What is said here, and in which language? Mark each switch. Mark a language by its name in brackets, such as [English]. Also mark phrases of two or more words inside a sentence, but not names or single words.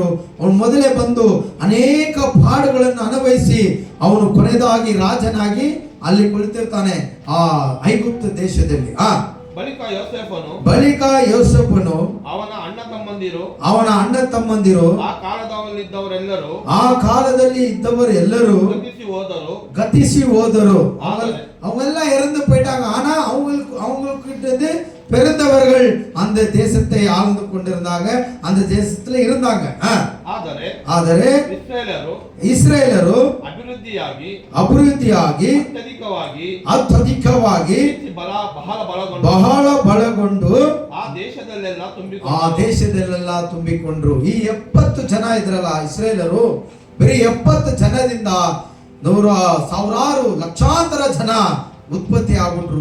[Kannada] ಅವನು ಮೊದಲೇ ಬಂದು ಅನೇಕ ಪಾಡುಗಳನ್ನು ಅನುಭವಿಸಿ ಅವನು ಕೊನೆಯದಾಗಿ ರಾಜನಾಗಿ ಅಲ್ಲಿ ಕುಳಿತಿರ್ತಾನೆ ಆ ಐಗುಪ್ತ ದೇಶದಲ್ಲಿ. ಬಳಿಕ ಯೋಸೇಫನು ಅವನ ಅಣ್ಣ ತಮ್ಮಂದಿರು ಆ ಕಾಲದಲ್ಲಿ ಇದ್ದವರೆಲ್ಲರೂ ಗತಿಸಿ ಹೋದರು. [Tamil] ಅವೆಲ್ಲ ಇறந்து போயிட்டாங்க. ஆனா அவங்களுக்கு பிறந்தவர்கள் அந்த தேசத்தை ஆழ்ந்து கொண்டிருந்தாங்க, அந்த தேசத்துல இருந்தாங்க. [Kannada] ಆದರೆ ಇಸ್ರೇಲರು ಅಭಿವೃದ್ಧಿಯಾಗಿ ಅತ್ಯಧಿಕವಾಗಿ ಬಹಳ ಬಲಗೊಂಡು ಆ ದೇಶದಲ್ಲೆಲ್ಲ ತುಂಬಿಕೊಂಡ್ರು. ಈ 70 ಜನ ಇದ್ರಲ್ಲ ಇಸ್ರೇಲರು, ಬರೀ 70 ಜನದಿಂದ ಸಾವಿರಾರು ಲಕ್ಷಾಂತರ ಜನ ಉತ್ಪತ್ತಿ ಆಗ್ಬಿಟ್ರು.